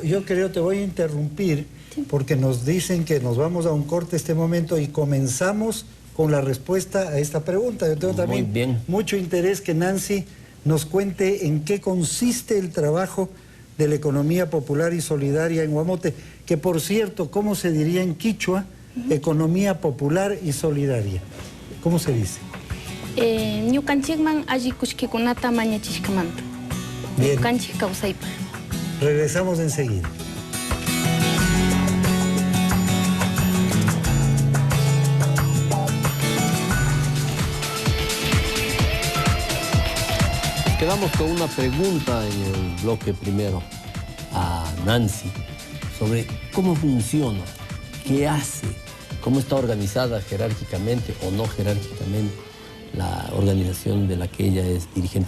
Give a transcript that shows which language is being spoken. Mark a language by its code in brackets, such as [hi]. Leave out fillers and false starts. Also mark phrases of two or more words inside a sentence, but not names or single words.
[es] Yo creo, te voy a interrumpir, porque nos dicen que nos vamos a un corte este momento y comenzamos con la respuesta a esta pregunta. Yo tengo también mucho interés que Nancy nos cuente en qué consiste el trabajo de la economía popular y solidaria en Guamote, que por cierto, ¿cómo se diría en quichua? Economía popular y solidaria. ¿Cómo se dice? [qu] Ñukanchikman allikushkikunata mañachishkamanta. Ñukanchik kawsaypa. [es] Regresamos enseguida. Quedamos con una pregunta en el bloque primero a Nancy sobre cómo funciona, qué hace, cómo está organizada jerárquicamente o no jerárquicamente la organización de la que ella es dirigente.